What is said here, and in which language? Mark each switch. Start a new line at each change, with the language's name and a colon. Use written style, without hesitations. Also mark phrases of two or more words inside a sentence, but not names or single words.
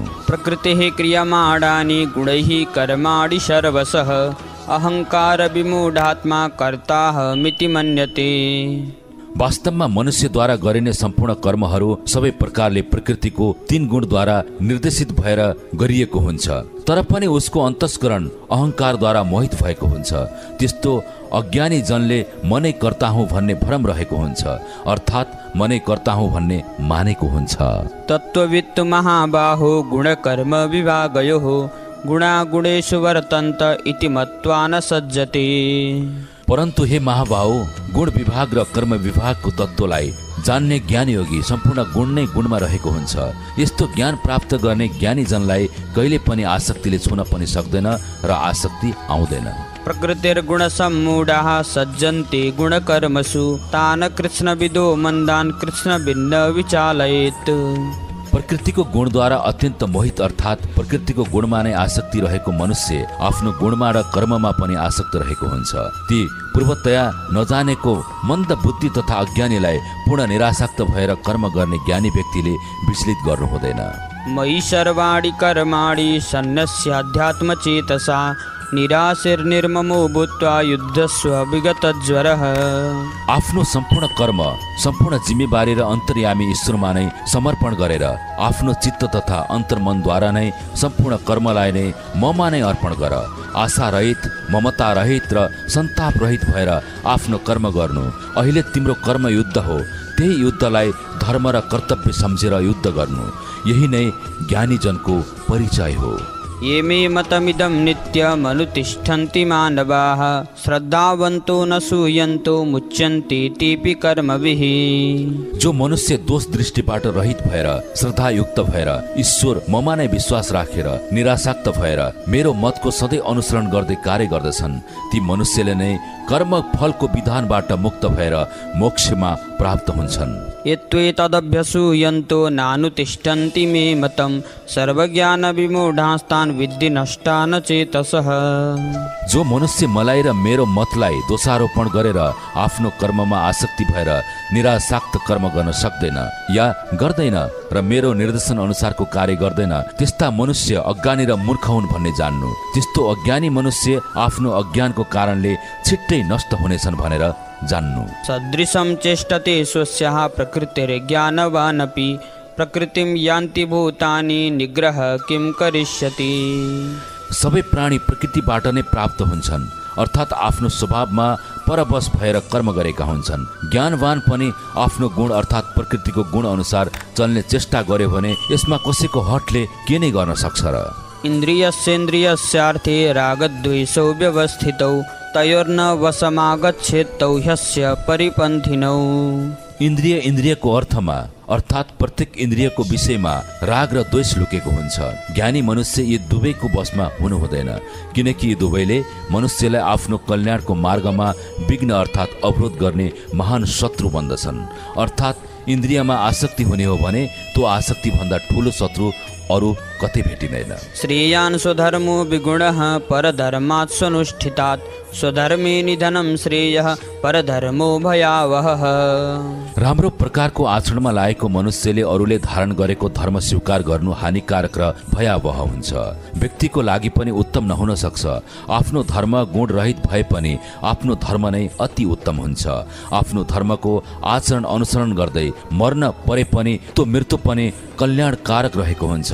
Sanskrit: प्रकृतेः क्रियमाणानि गुणैः कर्माणि सर्वशः अहङ्कार विमूढात्मा कर्ताहमिति मन्यते।
Nepali: वास्तवमा मनुष्यद्वारा गरिने सम्पूर्ण कर्महरू सबै प्रकारले प्रकृतिको 3 गुणद्वारा निर्देशित भएर गरिएको हुन्छ, तर पनि उसको अन्तस्करण अहङ्कारद्वारा मोहित भएको हुन्छ। त्यस्तो अज्ञानी जनले मनै कर्ता हुँ भन्ने भ्रम रहेको हुन्छ, अर्थात् मनै कर्ता हुँ भन्ने मानेको हुन्छ।
Sanskrit: तत्त्ववित्तु महाबाहो गुणकर्म विभागयोः गुणागुणेषु वर्तन्त इति मत्वा न सज्जते।
Nepali: परन्तु हे महाबाहो, गुण विभाग र कर्म विभागको तत्त्वलाई जान्ने ज्ञानी योगी सम्पूर्ण गुण नै गुणमा रहेको हुन्छ। यस्तो ज्ञान प्राप्त गर्ने ज्ञानी जनलाई कहिले पनि आसक्तिले छुन पनि सक्दैन र आसक्ति आउँदैन।
Sanskrit: प्रकृतिर्गुणसम्मूढाः सज्जन्ते गुणकर्मसु तान् कृष्णविदो मन्दान् कृष्णभिन्न विचालयेत्।
Nepali: प्रकृतिको गुणद्वारा अत्यन्त मोहित अर्थात् प्रकृतिको गुणमा नै आसक्ति रहेको मनुष्य आफ्नो गुणमा र कर्ममा पनि आसक्त रहेको हुन्छ। ती पूर्वतया नजानेको मन्द बुद्धि तथा अज्ञानीलाई पूर्ण निरासक्त भएर कर्म गर्ने ज्ञानी व्यक्तिले विचलित गर्नु हुँदैन।
Sanskrit: मयि सर्वाणि कर्माणि सन्न्यस्याध्यात्मचेतसा निराशिर्निर्ममो भूत्वा युद्धस्व विगतज्वरः।
Nepali: आफ्नो सम्पूर्ण कर्म सम्पूर्ण जिम्मेवारी र अन्तर्यामी ईश्वरमा नै समर्पण गरेर आफ्नो चित्त तथा अन्तर्मनद्वारा नै सम्पूर्ण कर्मलाई नै ममा नै अर्पण गर। आशा रहित, ममता रहित र सन्ताप रहित भएर आफ्नो कर्म गर्नु। अहिले तिम्रो कर्म युद्ध हो, त्यही युद्धलाई धर्म र कर्तव्य सम्झेर युद्ध गर्नु। यही नै ज्ञानीजनको परिचय हो।
Sanskrit: ये मे मतमिदं नित्यमनुतिष्ठन्ति मानवाः श्रद्धावन्तो न सूयन्तो मुच्यन्ते तेऽपि कर्मभिः।
Nepali: जो मनुष्य दोष दृष्टिबाट रहित भएर श्रद्धायुक्त भएर ईश्वर ममा नै विश्वास राखेर निरासक्त भएर मेरो मतको सधैँ अनुसरण गर्दै कार्य गर्दछन् ती मनुष्यले नै कर्म फलको विधानबाट मुक्त भएर मोक्षमा प्राप्त हुन्छन्।
Sanskrit: यत्त्वेतदभ्यसूयन्तो नानुतिष्ठन्ति मे मतं सर्वज्ञानविमूढास्तान् विद्धि नष्टान् चेतसः।
Nepali: जो मनुष्य मलाई र मेरो मतलाई दोषारोपण गरेर आफ्नो कर्ममा आसक्ति भएर निरासक्त कर्म गर्न सक्दैन या गर्दैन र मेरो निर्देशन अनुसारको कार्य गर्दैन त्यस्ता मनुष्य अज्ञानी र मूर्ख हुन् भन्ने जान्नु। त्यस्तो अज्ञानी मनुष्य आफ्नो अज्ञानको कारणले छिट्टै नष्ट हुनेछन् भनेर जान्नु।
Sanskrit: सदृशं चेष्टते स्वस्याः प्रकृतिर्ज्ञानवानपि प्रकृतिं यान्ति भूतानि निग्रह किं करिष्यति।
Nepali: सबै प्राणी प्रकृतिबाट नै प्राप्त हुन्छन् अर्थात् आफ्नो स्वभावमा परवश भएर कर्म गरेका हुन्छन्। ज्ञानवान पनि आफ्नो गुण अर्थात् प्रकृतिको गुण अनुसार चल्ने चेष्टा गर्यो भने यसमा कसैको हटले के नै गर्न सक्छ र।
Sanskrit: इन्द्रियस्येन्द्रियस्यार्थे रागद्वेषौ व्यवस्थितौ तयोर्न वशमागच्छेत्तौ ह्यस्य परिपन्थिनौ।
Nepali: इन्द्रिय इन्द्रियको अर्थमा अर्थात् प्रत्येक इन्द्रियको विषयमा राग र द्वेष लुकेको हुन्छ। ज्ञानी मनुष्य यी दुवैको वशमा हुनु हुँदैन किनकि यी दुवैले मनुष्यलाई आफ्नो कल्याणको मार्गमा विघ्न अर्थात् अवरोध गर्ने महान शत्रु बन्दछन्। अर्थात् इन्द्रियमा आसक्ति हुने हो भने त्यो आसक्ति भन्दा ठुलो शत्रु अरू कतै भेटिँदैन।
Sanskrit: श्रेयान् स्वधर्मो विगुणः परधर्मात् स्वनुष्ठितात् स्वधर्मे निधनं श्रेयः परधर्मो भयावहः।
Nepali: राम्रो प्रकारको आचरणमा लागेको मनुष्यले अरूले धारण गरेको धर्म स्वीकार गर्नु हानिकारक र भयावह हुन्छ। व्यक्तिको लागि पनि उत्तम नहुन सक्छ। आफ्नो धर्म गुण रहित भए पनि आफ्नो धर्म नै अति उत्तम हुन्छ। आफ्नो धर्मको आचरण अनुसरण गर्दै मर्न परे पनि त्यो मृत्यु पनि कल्याणकारक रहेको हुन्छ।